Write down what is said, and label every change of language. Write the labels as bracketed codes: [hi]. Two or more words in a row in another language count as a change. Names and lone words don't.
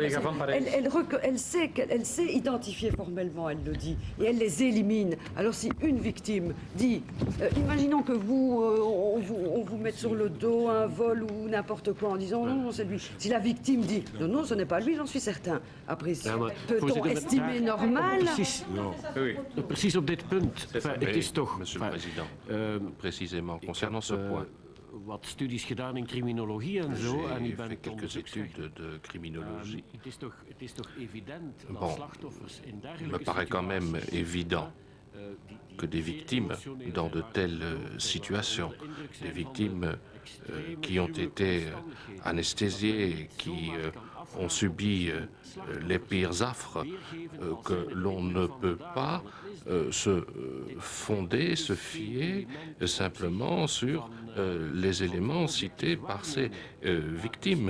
[fr] Elle sait identifier formellement, elle le dit, et elle les élimine. Alors si une victime dit, imaginons que on vous mette sur le dos un vol ou n'importe quoi en disant non, c'est lui. Si la victime dit non, ce n'est pas lui, j'en suis certain. Après, peut-on estimer normal? [nl] Precies op dit punt. Het is toch... [fr] Monsieur le Président, précisément concernant ce point. [nl] Wat studies gedaan in criminologie en zo. En [fr] J'ai fait quelques études de criminologie. [nl] Het is toch evident dat [fr] Bon, [nl] slachtoffers in [fr] il me [nl] dergelijke [fr] paraît quand même évident que des victimes dans de telles situations, des victimes qui ont été anesthésiées, qui ont subi les pires affres, que l'on ne peut pas se fonder, se fier simplement sur les éléments cités par ces victimes.